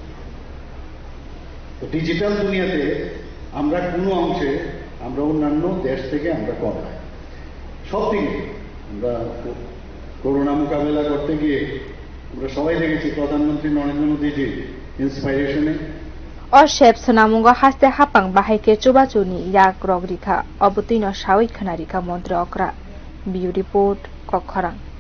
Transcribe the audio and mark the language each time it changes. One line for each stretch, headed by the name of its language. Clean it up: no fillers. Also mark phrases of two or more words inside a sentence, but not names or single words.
Bangla: তো ডিজিটাল দুনিয়াতে আমরা কোনো অংশে আমরা অন্যান্য দেশ থেকে আমরা কম নাই। সব দিকে আমরা করোনা মোকাবেলা করতে গিয়ে আমরা সবাই দেখেছি প্রধানমন্ত্রী নরেন্দ্র মোদীজির ইন্সপাইরেশনে
Kok Borok: और शेप सनामुंगा हास्ते हापां बाहायके चुबाचुनि याक रगरिखा अबतिनो सावै खनारिखा मन्त्री अकरा बिउ रिपोर्ट कखरां।